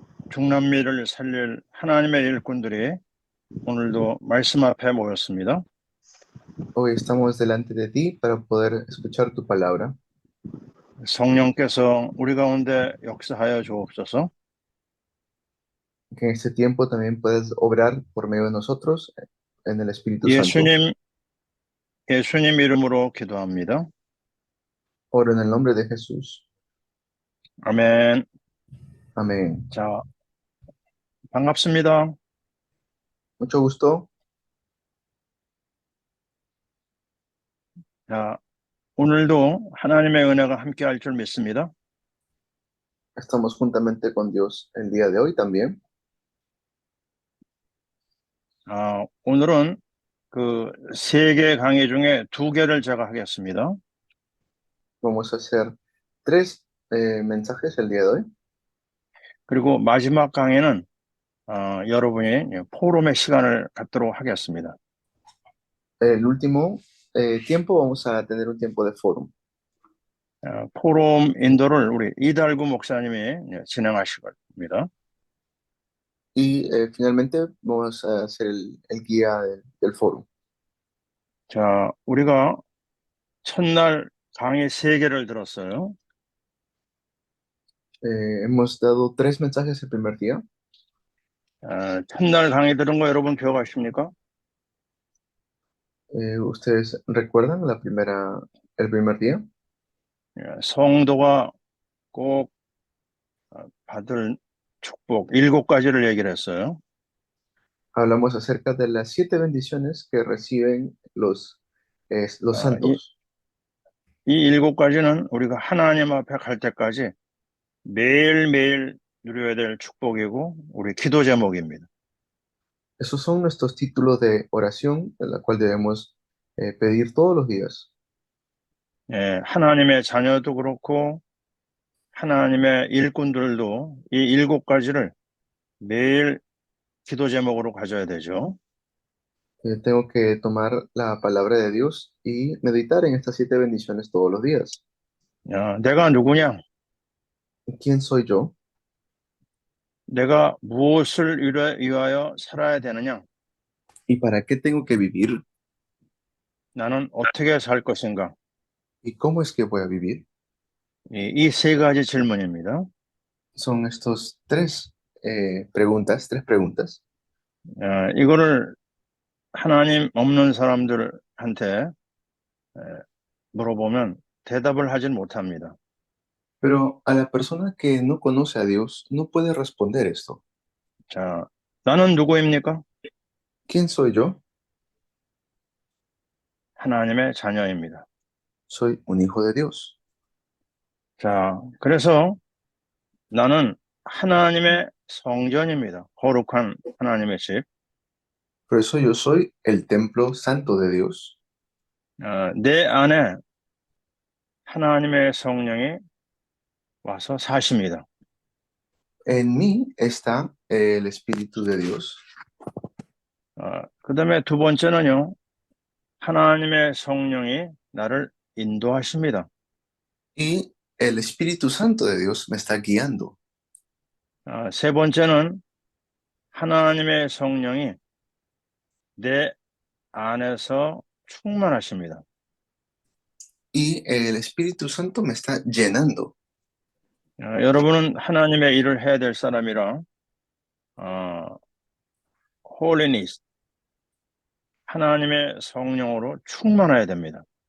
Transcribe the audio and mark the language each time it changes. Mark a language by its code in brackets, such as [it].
[ko] 중남미를 살릴 하나님의 일꾼들이 오늘도 말씀 앞에 모였습니다. [es] hoy estamos delante de ti para poder escuchar tu palabra. [ko] 성령께서 우리 가운데 역사하여 주옵소서. [es] Que en este tiempo también puedas obrar por medio de nosotros en el Espíritu Santo. [ko] 예수님, 예수님 이름으로 기도합니다. [es] Oro en el nombre de Jesús. [ko] 아멘. [es] Amén. [ko] 자, 반갑습니다. [es] Mucho gusto. [ko] 자, 오늘도 하나님의 은혜가 함께 할 줄 믿습니다. [es] Estamos juntamente con Dios el día de hoy también. [ko] 오늘은 그 세 개 강의 중에 두 개를 제가 하겠습니다. [es] Vamos a hacer tres mensajes el día de hoy. [ko] 그리고 마지막 강의는 여러분이 포럼의 시간을 갖도록 하겠습니다. [es] El último tiempo vamos a tener un tiempo de foro. [ko] 포럼 인도를 우리 이달구 목사님이 진행하실 겁니다. [es] Y finalmente vamos a hacer el guía del foro. [ko] 자, 우리가 첫날 강의 세 개를 들었어요. [es] Hemos dado tres mensajes el primer día. [ko] 첫날 강의 들은 거 여러분 기억하십니까? [es] ¿Ustedes recuerdan el primer día? [ko] 성도가 꼭 받을 축복 7가지를 얘기를 했어요. [es] Hablamos acerca de las 7 bendiciones que reciben los [ko] 이 [es] santos. [ko] 7가지는 우리가 하나님 앞에 갈 때까지 매일매일 누려야 될 축복이고 우리 기도 제목입니다. [es] Esos son nuestros títulos de oración, en la cual debemos pedir todos los días. [ko] 하나님의 자녀도 그렇고 하나님의 일꾼들도 이 7가지를 매일 기도 제목으로 가져야 되죠. [es] Tengo que tomar la palabra de Dios y meditar en estas 7 bendiciones todos los días. [ko] 내가 누구냐? [es] ¿Quién soy yo? [ko] 내가 무엇을 위하여 살아야 되느냐? [es] ¿Y para qué tengo que vivir? [ko] 나는 어떻게 살 것인가? [es] ¿Y cómo es que voy a vivir? [ko] 이 세 가지 질문입니다. [es] Son estos tres preguntas. [ko] 이거를 하나님 없는 사람들한테 물어보면 대답을 하진 못합니다. [es] Pero a la persona que no conoce a Dios no puede responder esto. [ko] 자, 나는 누구입니까? [es] ¿Quién soy yo? [ko] 하나님의 자녀입니다. [es] Soy un hijo de Dios. [ko] 자, 그래서 나는 하나님의 성전입니다. 거룩한 하나님의 집. [es] Por eso yo soy el templo santo de Dios. [ko] 내 안에 하나님의 성령이 와서 사십니다. [es] En mí está el Espíritu de Dios. [ko] 그 다음에 두 번째는요, 하나님의 성령이 나를 인도하십니다. [es] Y el Espíritu Santo de Dios me está guiando. [ko] 세 번째는 하나님의 성령이 내 안에서 충만하십니다. [es] Y el Espíritu Santo me está llenando. [ko] 여러분은 하나님의 일을 해야 될 사람이라 holiness, 하나님의 성령으로 충만해야 됩니다.